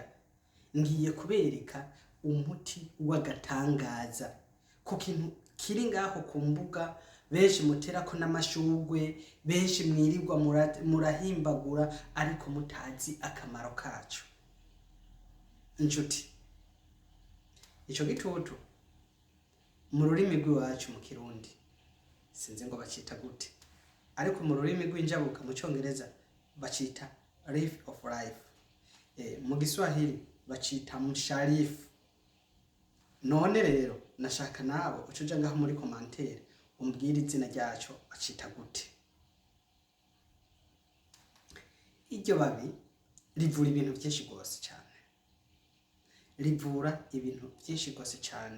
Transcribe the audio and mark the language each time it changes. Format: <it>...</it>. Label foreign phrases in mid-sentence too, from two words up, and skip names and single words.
<rn>Ngiye kubereka umuti w'agatangaza ku kintu kiri ngaho ku mbuga, benshi muterako n'amashugwe, benshi mwirirwa murahimbagura ariko mutazi akamaro kacu. Inshuti, ico gitutu mu rurimi rw'iwacu mu Kirundi sinzi ngo bacita gute, ariko mu rurimi rw'injabuka mu Congereza bacita</rn> <en>leaf of life,</en> <rn>mu Giswahili bacita msharifu. None rero nashaka nabo ucuja ngaho muri commentaire umbwira izina ryaco bacita gute. Iryo babi rivura ibintu byinshi gose cyane, rivura ibintu byinshi gose cyane.</rn>